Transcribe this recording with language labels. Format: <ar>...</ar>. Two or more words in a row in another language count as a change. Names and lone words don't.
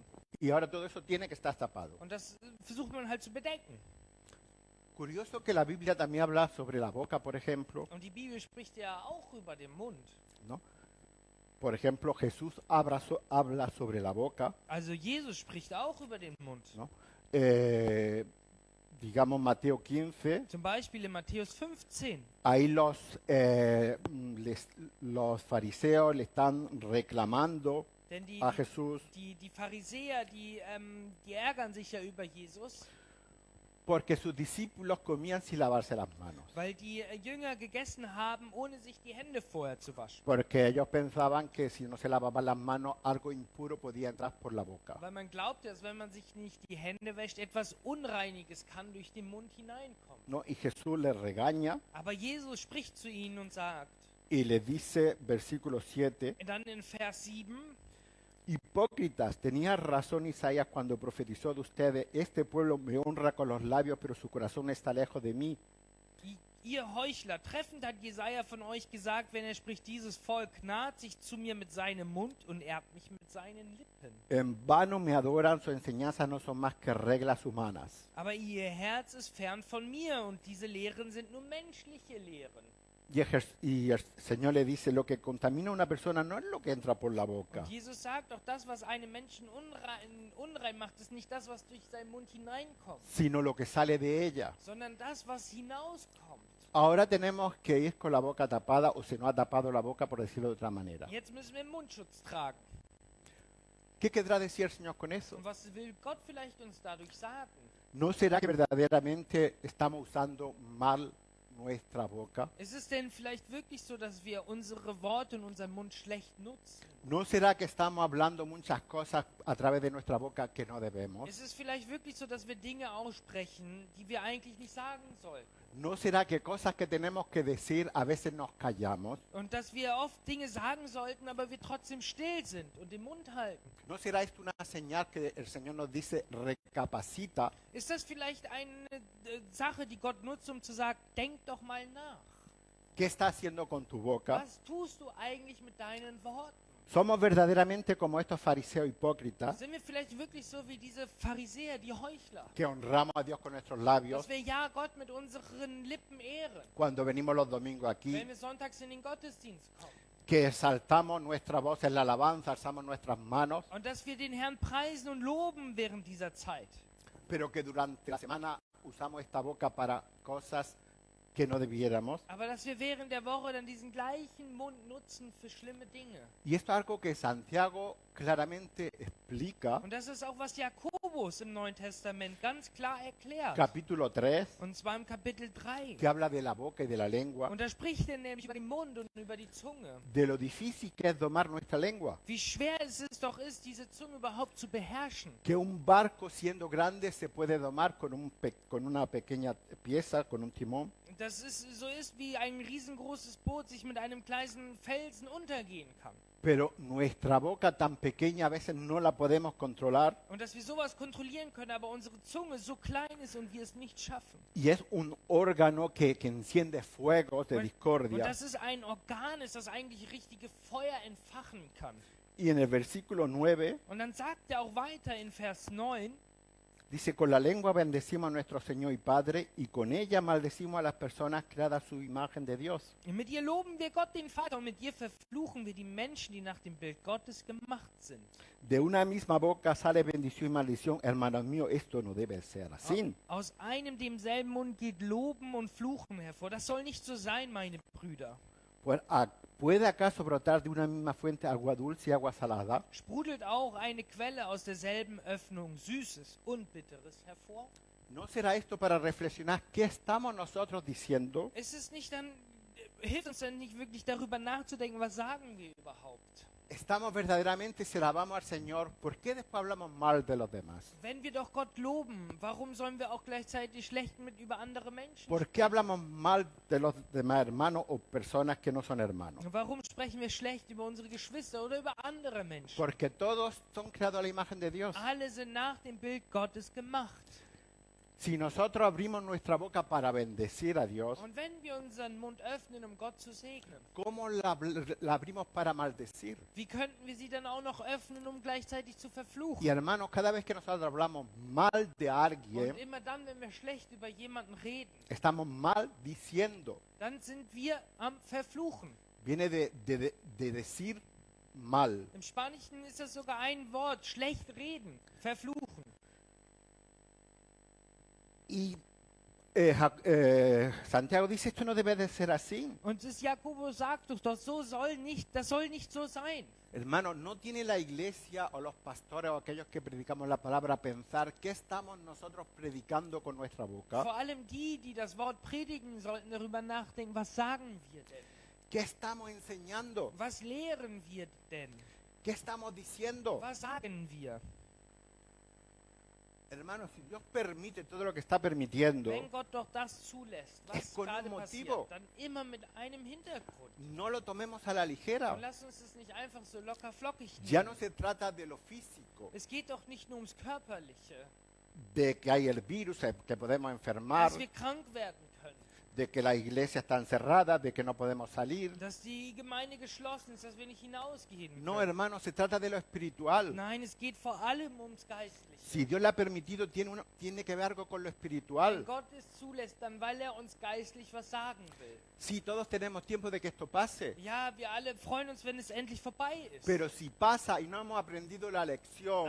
<es>Y ahora todo eso tiene que estar tapado.</es> <de>Und das versucht man halt zu bedecken.</de> <es>Curioso que la Biblia también habla sobre la boca, por ejemplo,</es> <de>Und die Bibel spricht ja auch über den Mund.</de> <es>¿no? Por ejemplo, Jesús habla sobre la boca,</es> <de>Also Jesus spricht auch über den Mund.</de> <es>¿no? Digamos Mateo 15,</es> <de>Zum Beispiel in Matthäus 15.</de> <es>ahí los fariseos le están reclamando</es> <de>Denn</de> <es>a Jesús</es> <de>die Pharisäer, die ärgern sich ja über Jesus,</de> <es>porque sus discípulos comían sin lavarse las manos.</es> <de>weil die Jünger gegessen haben, ohne sich die Hände vorher zu waschen.</de> <es>Porque ellos pensaban que si no se lavaban las manos, algo impuro podía entrar por la boca.</es> <de>Weil man glaubte, dass wenn man sich nicht die Hände wäscht, etwas Unreiniges kann durch den Mund hineinkommen.</de> <es>¿No? Y Jesús les regaña</es> <de>Aber Jesus spricht zu ihnen und sagt,</de> <es>y les dice, versículo 7,</es> <de>dann in Vers 7,</de> <es>hipócritas, tenía razón Isaías cuando profetizó de ustedes, este pueblo me honra con los labios, pero su corazón está lejos de mí.</es> <de>ihr Heuchler, treffend hat Jesaja von euch gesagt, wenn er spricht, dieses Volk naht sich zu mir mit seinem Mund und ehrt mich mit seinen Lippen.</de> <es>En vano me adoran, sus enseñanzas no son más que reglas humanas.</es> <de>Aber ihr Herz ist fern von mir und diese Lehren sind nur menschliche Lehren.</de> <es>Y el Señor le dice, lo que contamina a una persona no es lo que entra por la boca,</es> <de>Und Jesus sagt doch, das, was einen Menschen unrein macht, ist nicht das, was durch seinen Mund hineinkommt,</de> <es>sino lo que sale de ella.</es> <de>sondern das, was hinauskommt.</de> <es>Ahora tenemos que ir con la boca tapada o se nos ha tapado la boca, por decirlo de otra manera.</es> <de>Jetzt müssen wir Mundschutz tragen.</de> <es>¿Qué querrá decir el Señor con eso?</es> <de>Und was will Gott vielleicht uns dadurch sagen?</de> <es>¿No será que verdaderamente estamos usando mal nuestra boca?</es> <de>Ist es denn vielleicht wirklich so, dass wir unsere Worte und unseren Mund schlecht nutzen?</de> <es>¿No será que estamos hablando muchas cosas a través de nuestra boca que no debemos?</es> <de>Ist es vielleicht wirklich so, dass wir Dinge aussprechen, die wir eigentlich nicht sagen sollten?</de> <es>¿No será que cosas que tenemos que decir a veces nos callamos?</es> <de>Und dass wir oft Dinge sagen sollten, aber wir trotzdem still sind und den Mund halten?</de> <es>¿No será esto una señal que el Señor nos dice recapacita?</es> <de>Ist das vielleicht eine Sache, die Gott nutzt, um zu sagen, denk doch mal nach.</de> <es>¿Qué estás haciendo con tu boca?</es> <de>Was tust du eigentlich mit deinen Worten?</de> <es>¿Somos verdaderamente como estos fariseos hipócritas</es> <de>Sind wir vielleicht wirklich so wie diese Pharisäer, die Heuchler?</de> <es>que honramos a Dios con nuestros labios</es> <de>Dass wir ja Gott mit unseren Lippen ehren,</de> <es>cuando venimos los domingos aquí?</es> <de>wenn wir sonntags in den Gottesdienst kommen.</de> <es>Que exaltamos nuestra voz en la alabanza, alzamos nuestras manos,</es> <de>Und dass wir den Herrn preisen und loben während dieser Zeit.</de> <es>pero que durante la semana usamos esta boca para cosas que no debiéramos.</es> <de>Aber dass wir während der Woche dann diesen gleichen Mund nutzen für schlimme Dinge.</de> <es>Y esto es algo que Santiago claramente explica,</es> <de>Und das ist auch, was Jakobus im Neuen Testament ganz klar erklärt.</de> <es>capítulo 3,</es> <de>Und zwar im Kapitel 3.</de> <es>que habla de la boca y de la lengua,</es> <de>Und da spricht er nämlich über den Mund und über die Zunge.</de> <es>de lo difícil que es domar nuestra lengua.</es> <de>Wie schwer es doch ist, diese Zunge überhaupt zu beherrschen.</de> <es>Que un barco siendo grande se puede domar con una pequeña pieza, con un timón,</es> <de>Dass es so ist, wie ein riesengroßes Boot sich mit einem kleinen Felsen untergehen kann.</de> <es>pero nuestra boca tan pequeña a veces no la podemos controlar</es> <de>Und dass wir sowas kontrollieren können, aber unsere Zunge so klein ist und wir es nicht schaffen.</de> <es>y es un órgano que enciende fuegos de</es> <de>Und</de> <es>discordia.</es> <de>dass es ein Organ ist, das eigentlich richtige Feuer entfachen kann.</de> <es>Y en el versículo 9</es> <de>Und dann sagt er auch weiter in Vers 9,</de> <es>dice, con la lengua bendecimos a nuestro Señor y Padre y con ella maldecimos a las personas creadas a su imagen de Dios.</es> <de>mit ihr loben wir Gott den Vater und mit ihr verfluchen wir die Menschen, die nach dem Bild Gottes gemacht sind.</de> <es>De una misma boca sale bendición y maldición. Hermanos míos, esto no debe ser así.</es> <de>Aus einem demselben Mund geht Loben und Fluchen hervor. Das soll nicht so sein, meine Brüder.</de> <es>Pues, ¿puede acaso brotar de una misma fuente agua dulce y agua salada?</es> <de>Sprudelt auch eine Quelle aus derselben Öffnung Süßes und Bitteres hervor?</de> <es>¿No será esto para reflexionar qué estamos nosotros diciendo?</es> <de>Ist es nicht dann, hilft uns dann nicht wirklich darüber nachzudenken, was sagen wir überhaupt?</de> <es>¿Estamos verdaderamente, si alabamos al Señor, por qué después hablamos mal de los demás?</es> <de>Wenn wir doch Gott loben, warum sollen wir auch gleichzeitig schlecht mit über andere Menschen</de> <es>¿Por qué hablamos mal de los demás hermanos o personas que no son hermanos?</es> <de>sprechen? Warum sprechen wir schlecht über unsere Geschwister oder über andere Menschen?</de> <es>Porque todos son creados a la imagen de Dios.</es> <de>Alle sind nach dem Bild Gottes gemacht.</de> <es>Si nosotros abrimos nuestra boca para bendecir a Dios,</es> <de>Und wenn wir unseren Mund öffnen, um Gott zu segnen,</de> <es>¿cómo la abrimos para maldecir?</es> <de>wie könnten wir sie dann auch noch öffnen, um gleichzeitig zu verfluchen?</de> <es>Y hermanos, cada vez que nosotros hablamos mal de alguien,</es> <de>Und immer dann, wenn wir schlecht über jemanden reden,</de> <es>estamos mal diciendo.</es> <de>dann sind wir am Verfluchen.</de> <es>Viene de decir mal.</es> <de>Im Spanischen ist das sogar ein Wort, schlecht reden, verfluchen.</de> <es>Y Santiago dice, esto no debe de ser así.</es> <de>Und das Jakobus sagt doch, das soll nicht so sein.</de> <es>Hermano, no tiene la iglesia o los pastores o aquellos que predicamos la palabra pensar qué estamos nosotros predicando con nuestra boca.</es> <de>Vor allem die das Wort predigen, sollten darüber nachdenken, was sagen wir denn?</de> <es>¿Qué estamos enseñando?</es> <de>Was lehren wir denn?</de> <es>¿Qué estamos diciendo?</es> <de>Was sagen wir?</de> <es>Hermano, si Dios permite todo lo que está permitiendo,</es> <de>Wenn Gott doch das zulässt,</de> <es>Es</es> <de>was</de> <es>con un</es> <de>gerade</de> <es>motivo.</es> <de>passiert, dann immer mit einem Hintergrund.</de> <es>no lo tomemos a la ligera.</es> <de>Und lass uns das nicht einfach so locker flockig</de> <es>Ya</es> <de>nehmen.</de> <es>no se trata de lo físico,</es> <de>Es geht doch nicht nur ums Körperliche,</de> <es>de que hay el virus, que podemos enfermar,</es> <de>dass wir krank werden können,</de> <es>de que la iglesia está encerrada, de que no podemos salir.</es> <de>dass die Gemeinde geschlossen ist, dass wir nicht hinausgehen</de> <es>No,</es> <de>können.</de> <es>hermano, se trata de lo espiritual.</es> <de>Nein, es geht vor allem ums Geistliche.</de> <es>Si Dios le ha permitido, tiene que ver algo con lo</es> <de>Wenn</de> <es>espiritual.</es> <de>Gott es zulässt, dann weil er uns geistlich was sagen will.</de> <es>Sí, todos tenemos tiempo de que esto pase.</es> <de>Ja, wir alle freuen uns, wenn es endlich vorbei ist.</de> <es>Pero si pasa y no hemos aprendido la lección,</es>